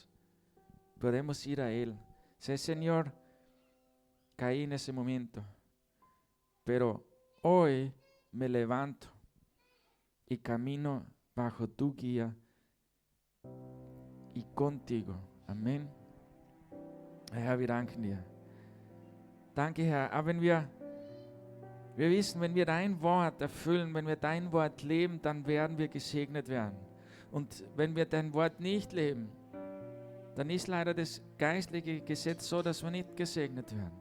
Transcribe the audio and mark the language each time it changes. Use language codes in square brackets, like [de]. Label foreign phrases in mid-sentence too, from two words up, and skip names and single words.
[es] Podemos ir a Él. Sé, Señor, caí en ese momento, pero hoy me levanto y camino bajo tu guía y contigo. [de] Amen. Herr, wir danken dir. Danke, Herr. Aber wir wissen, wenn wir dein Wort erfüllen, wenn wir dein Wort leben, dann werden wir gesegnet werden. Und wenn wir dein Wort nicht leben, dann ist leider das geistliche Gesetz so, dass wir nicht gesegnet werden.